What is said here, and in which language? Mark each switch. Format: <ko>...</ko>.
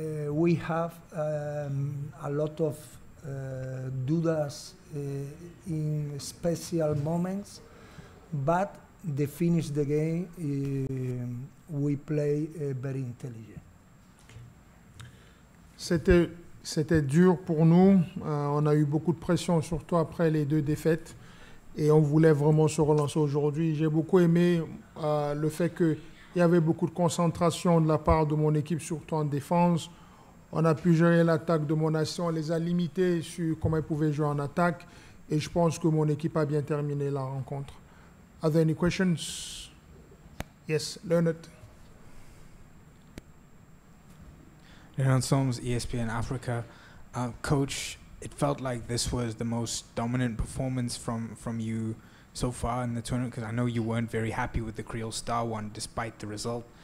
<en>We have a lot of</en> <es>dudas</es> <en>in special moments, but the finish the game we play very intelligent.</en> <fr>C'était dur pour nous. On a eu beaucoup de pression, surtout après les deux défaites. Et on voulait vraiment se relancer aujourd'hui. J'ai beaucoup aimé le fait qu'il y avait beaucoup de concentration de la part de mon équipe, surtout en défense. On a pu gérer l'attaque de Monast. On les a limités sur comment ils pouvaient jouer en attaque. Et je pense que mon équipe a bien terminé la rencontre.</fr> <en>Are there any questions? Yes, Leonard. Leonard Soms, ESPN Africa. Coach, it felt like this was the most dominant performance from you so far in the tournament, because I know you weren't very happy with the Creole Star one despite the result.</en>